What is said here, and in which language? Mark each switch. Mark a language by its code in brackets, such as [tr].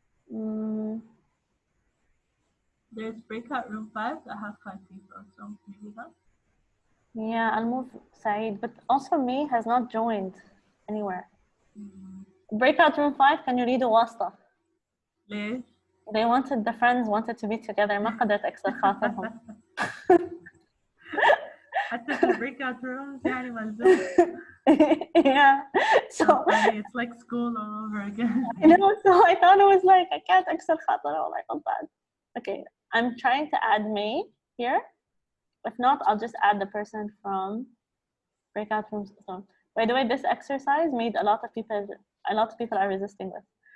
[en] There's breakout room 5 that have 5 people, so maybe that. Yeah, I'll move Saeed, but also May has not joined anywhere. Breakout room 5, can you read the wasta? [ar] ليش؟ [en] The friends wanted to be together. [ar] ما قدرت أكسر خاطرهم. حتى في breakout rooms يعني ملزوم. [en] Yeah. So funny. It's like school all over again. I know, so I thought it was like I can't [ar] أكسر خاطرهم. [en] I felt bad. Okay, I'm trying to add May here. If not, I'll just add the person from breakout rooms. So, by the way, this exercise made a lot of people are resisting this.